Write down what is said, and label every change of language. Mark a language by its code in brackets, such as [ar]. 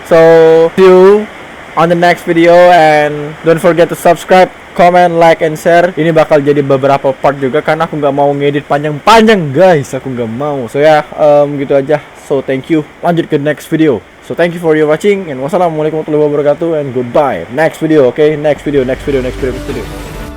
[en] So, see you on the next video and don't forget to subscribe, comment, like, and share. [id] Ini bakal jadi beberapa part juga karena aku nggak mau ngedit panjang-panjang guys. Aku nggak mau. So ya, gitu aja. So thank you. Lanjut ke next video. [en] So thank you for your watching and wassalamualaikum warahmatullahi wabarakatuh and goodbye. Next video, okay? Next video.